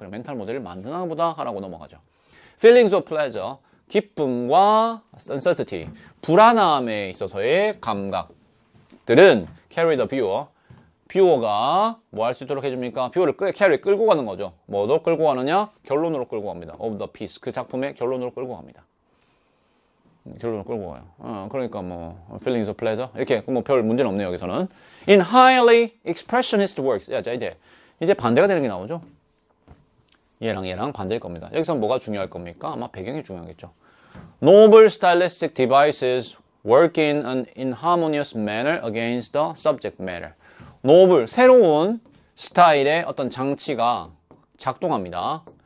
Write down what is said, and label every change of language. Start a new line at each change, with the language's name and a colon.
Korean: 그래, 멘탈 모델을 만드나 보다 하라고 넘어가죠.
English: Feelings of pleasure,
Korean: 기쁨과 uncertainty, 불안함에 있어서의 감각들은
English: carry the viewer,
Korean: 뷰어가 뭐 할 수 있도록 해줍니까? 뷰어를 캐리 끌고 가는 거죠. 뭐도 끌고 가느냐? 결론으로 끌고 갑니다.
English: of the piece.
Korean: 그 작품의 결론으로 끌고 갑니다. 결론으로 끌고 가요. 그러니까 뭐
English: feelings of pleasure
Korean: 이렇게 뭐 별 문제는 없네요. 여기서는
English: in highly expressionist works.
Korean: 자 이제 반대가 되는 게 나오죠. 얘랑 반대일 겁니다. 여기서 뭐가 중요할 겁니까? 아마 배경이 중요하겠죠.
English: Noble stylistic devices work in an inharmonious manner against the subject matter.
Korean: 노블, 새로운 스타일의 어떤 장치가 작동합니다.